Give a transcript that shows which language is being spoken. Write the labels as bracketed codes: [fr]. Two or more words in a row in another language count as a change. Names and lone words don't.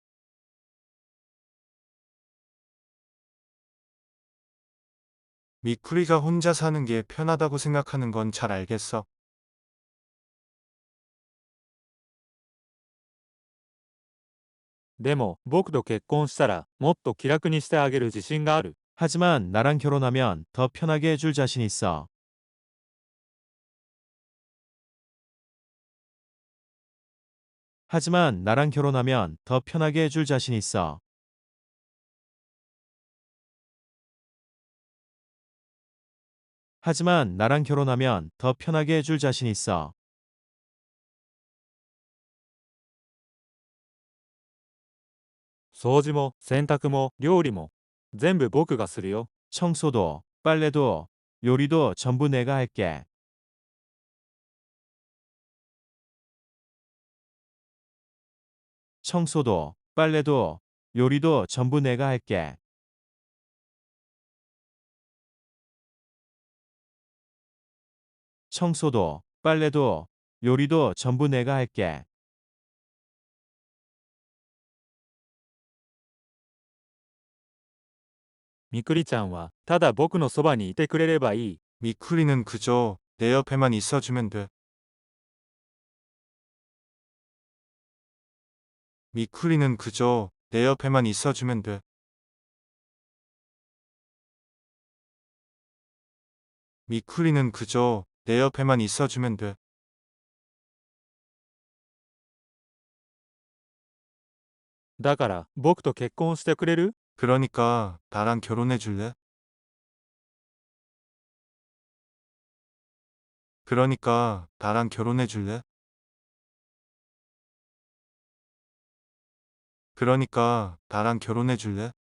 [ko] 미쿠리가 혼자 사는 게 편하다고 생각하는 건 잘 알겠어. [ja] でも僕と結婚したらもっと気楽にしてあげる自信がある。 [ko] 하지만 나랑 결혼하면 더 편하게 해줄 자신 있어. 하지만 나랑 결혼하면 더 편하게 해줄 자신 있어. 하지만 나랑 결혼하면 더 편하게 해줄 자신 있어. [ja] 掃除も洗濯も料理も全部僕がするよ。 [ko] 청소도, 빨래도, 요리도 전부 내가 할게. 청소도, 빨래도, 요리도 전부 내가 할게. 청소도, 빨래도, 요리도 전부 내가 할게. [ja] みくりちゃんはただ僕のそばにいてくれればいい。 [ko] 미쿠리는 그저 내 옆에만 있어주면 돼. 미쿠리는 그저 내 옆에만 있어주면 돼. 미쿠리는 그저 내 옆에만 있어주면 돼. [ja] だから僕と結婚してくれる？ [ko] 그러니까 나랑 결혼해 줄래? 그러니까 나랑 결혼해 줄래? 그러니까 나랑 결혼해 줄래?